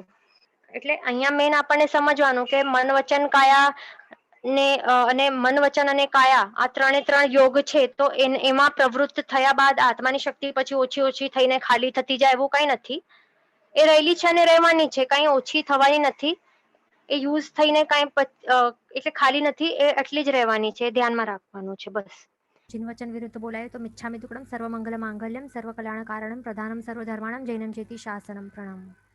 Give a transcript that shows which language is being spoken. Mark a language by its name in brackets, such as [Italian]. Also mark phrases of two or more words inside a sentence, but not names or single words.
[Gujarati] એટલે અહીંયા મેન આપણને સમજવાનું કે મન વચન કાયા અને મન વચન અને કાયા, આ 3 યોગ છે, તો એમાં પ્રવૃત્ત થયા બાદ આત્માની શક્તિ પછી ઓછી ઓછી થઈને ખાલી થતી જાય એવું કઈ નથી. એ રહેલી છે અને રહેવાની છે, કઈ ઓછી થવાની નથી. એ યુઝ થઈને કઈ એટલે ખાલી નથી, એ એટલી જ રહેવાની છે. ધ્યાનમાં રાખવાનું છે બસ. જિનવચન વિરુદ્ધ બોલાય તો [Ardhamāgadhī Prākrit] मिच्छामि दुक्कडं [Sanskrit] सर्वमंगल मांगल्यं सर्वकल्याण कारणं प्रधानं सर्वधर्माणां जैनं चेति शासनं प्रणाम.